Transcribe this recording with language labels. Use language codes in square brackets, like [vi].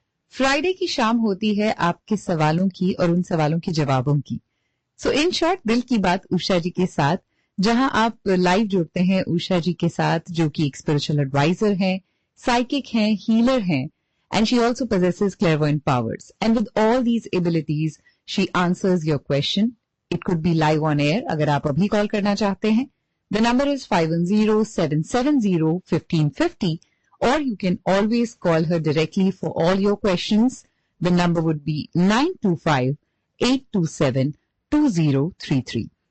[hi] Friday की शाम होती है आपके सवालों की और उन सवालों के जवाबों की. सो इन शॉर्ट, दिल की बात उषा जी के साथ, जहां आप लाइव जुड़ते हैं उषा जी के साथ, जो कि एक स्पिरिचुअल एडवाइजर हैं, साइकिक हैं, हीलर हैं, and she also possesses clairvoyant powers. [en] And with all these abilities, she answers your question. It could be live on air अगर आप अभी call करना चाहते हैं. The number is 510-770-1550 or you can always call her directly for all your questions. The number would be 925-827-2033.